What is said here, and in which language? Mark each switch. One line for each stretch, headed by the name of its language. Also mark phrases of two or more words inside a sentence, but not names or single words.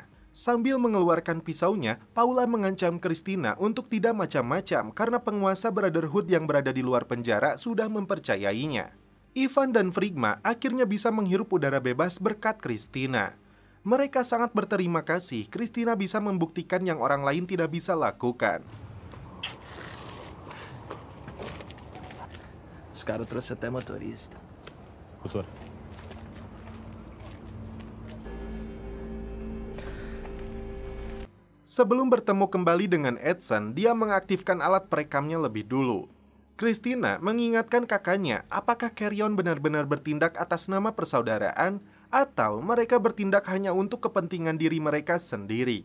Indonesian: Sambil mengeluarkan pisaunya, Paula mengancam Christina untuk tidak macam-macam karena penguasa Brotherhood yang berada di luar penjara sudah mempercayainya. Ivan dan Frigma akhirnya bisa menghirup udara bebas berkat Christina. Mereka sangat berterima kasih Christina bisa membuktikan yang orang lain tidak bisa lakukan.
Portuguese: Os caras trouxe até motorista. Doutor.
Indonesian: Sebelum bertemu kembali dengan Edson, dia mengaktifkan alat perekamnya lebih dulu. Christina mengingatkan kakaknya apakah Carrion benar-benar bertindak atas nama persaudaraan atau mereka bertindak hanya untuk kepentingan diri mereka sendiri.